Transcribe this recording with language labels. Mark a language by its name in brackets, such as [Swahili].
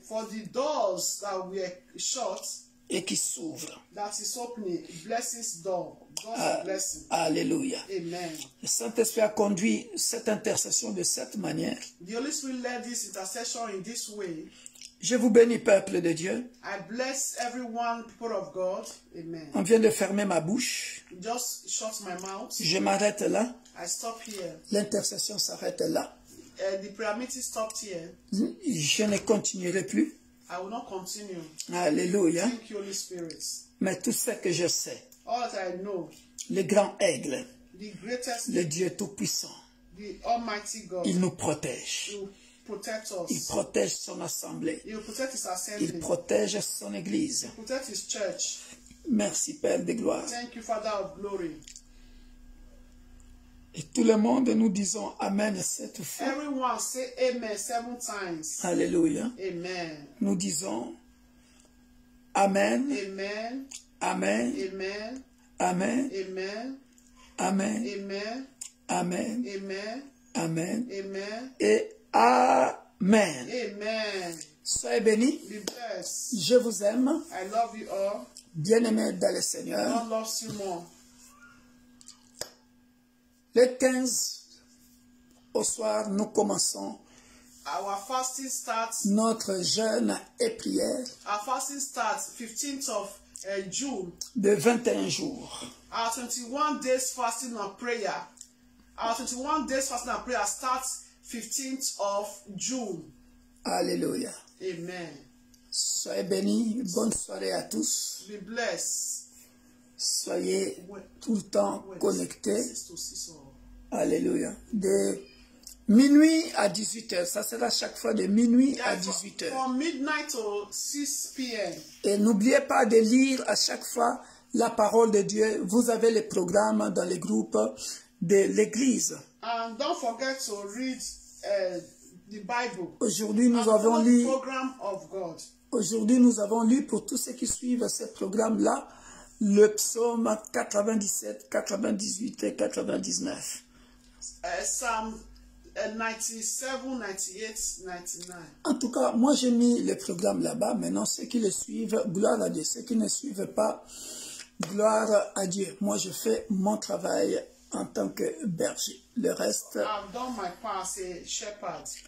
[English] For the doors that were shut, [French] et qui s'ouvrent. [English] that is opening, blessings door, doors of blessing. Alléluia. Amen. [French] Le Saint-Esprit a conduit cette intercession de cette manière. [English] The Holy Spirit led this intercession in this way. [French] Je vous bénis, peuple de Dieu. [English] I bless everyone, people of God. Amen. [French] On vient de fermer ma bouche. [English] Just shut my mouth. [French] Je m'arrête là. [English] I stop here. [French] L'intercession s'arrête là. [English] the prayer meeting stopped here. [French] Je ne continuerai plus. [English] I will not continue. Alléluia. Thank you, Holy Spirit. [French] Mais tout ce que je sais, [English] All that I know, [French] le grand aigle, [English] the greatest, [French] le Dieu Tout-Puissant, [English] the Almighty God, [French] il nous protège. [English] will protect [French] Il [English] us. [French] protège son assemblée. [English] He will protect His [French] Il [English] assembly. [French] protège son église. [English] Protect His church. [French] Merci, Père de gloire. [English] Thank you, Father of glory. [French] Et tout le monde, nous disons Amen 7 fois. [English] Everyone say Amen 7 times. Alléluia. Amen. [French] Nous disons Amen, [English] Amen. Amen, Amen. Amen, Amen. Amen, Amen. Amen, Amen. Amen Amen. et Amen. Amen. [French] Soyez bénis. [English] Be blessed. [French] Je vous aime. [English] I love you all. [French] Bien-aimés dans le Seigneur. [English] God loves you more. [French] Le 15 au soir, nous commençons [English] Our fasting starts. [French] notre jeûne et prière [English] Our fasting starts 15th of June. [French] de 21 jours. [English] Our 21 days fasting and prayer. Our 21 days fasting and prayer starts 15th of June. Alléluia. Amen. [French] Soyez bénis. Bonne soirée à tous. [English] Be blessed. [French] Soyez tout le temps connectés. [English] 6 to 6 or [French] Alléluia. De minuit à 18h. Ça sera chaque fois de minuit à 18h. [English] from midnight to 6 p.m. [French] Et n'oubliez pas de lire à chaque fois la parole de Dieu. Vous avez les programmes dans les groupes de l'église. [English] And don't forget to read the Bible. [French] Aujourd'hui, nous [English] And [French] avons [English] follow the [French] lu. [English] program of God. [French] Aujourd'hui, nous avons lu pour tous ceux qui suivent ce programme-là le psaume 97, 98 et 99. [English] Psalm 97, 98, 99. [French] En tout cas, moi j'ai mis le programme là-bas. Maintenant, ceux qui le suivent, gloire à Dieu. Ceux qui ne suivent pas, gloire à Dieu. Moi, je fais mon travail en tant que berger. Le reste, [English] I've done my part as a shepherd.